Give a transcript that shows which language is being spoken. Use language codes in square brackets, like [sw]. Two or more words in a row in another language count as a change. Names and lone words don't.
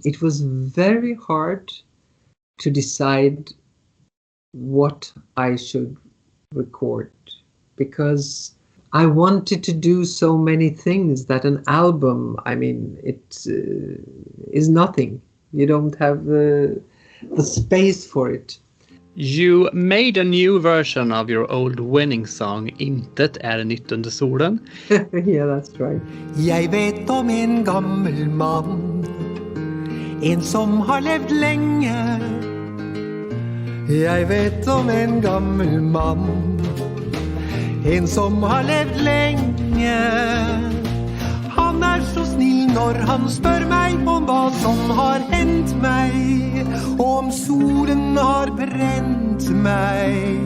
[en] It was very hard to decide what I should record because I wanted to do so many things that an album, I mean, it is nothing. You don't have the space for it. You made a new version of your old winning song, [no] Intet nytt, solen. [en] Yeah, that's right. [no] Jeg vet om en gammel mann, en som har levd lenge. Jeg vet om en gammel mann, en som har levd lenge. Han så snill når han spør meg om hva som har hendt meg, og om solen har brent meg.